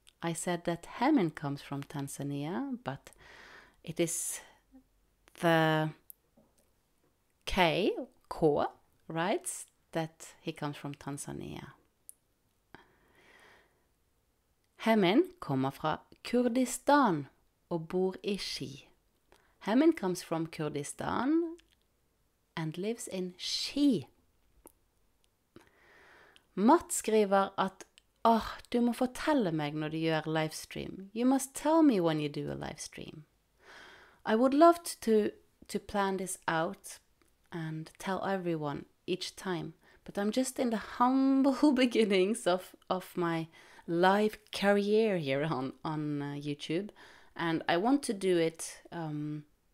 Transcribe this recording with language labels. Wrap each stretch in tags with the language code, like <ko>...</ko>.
<en>I said that Hemin comes from Tanzania, but it is the K, writes that he comes from Tanzania.</en> <no>Hemin kommer fra Kurdistan og bor i Ski.</no> <en>Hemin comes from Kurdistan and lives in Ski.</en> <no>Matt skriver at du må fortelle meg når du gjør livestream.</no> <en>You must tell me when you do a livestream. I would love to plan this out and tell everyone each time, but I'm just in the humble beginnings of my live career here on YouTube, and I want to do it on</en>